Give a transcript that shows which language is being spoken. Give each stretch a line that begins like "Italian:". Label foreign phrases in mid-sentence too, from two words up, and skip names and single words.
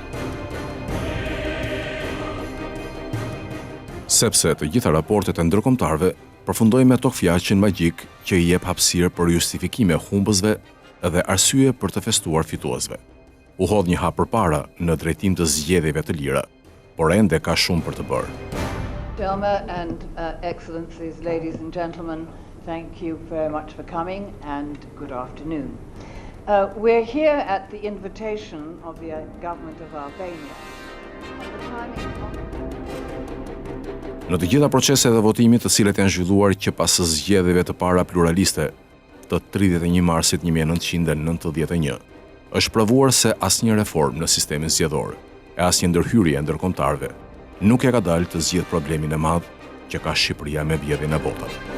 Albanian: Sepse të gjitha raportet e ndërkombëtarëve përfundojnë me tokfjaqin magjik që i jep hapësirë për justifikime humbësve dhe arsye për të festuar fituesve. U hodh një hap përpara në drejtim të zgjedhjeve të lira, por ende ka shumë për të bërë.
English: Chairman and Excellencies, ladies and gentlemen, thank you very much for coming and good afternoon. We're here at the invitation of the government of Albania.
Albanian: Në të gjitha proceset e votimit të cilet janë zhvilluar që pas zgjedhjeve të para pluraliste të 31 marsit 1991, është provuar se asnjë reformë në sistemin zgjedhor e asnjë ndërhyrje e ndërkombëtarëve nuk e ka dalë të zgjidhë problemin e madh që ka Shqipëria me vjedhjen e votave.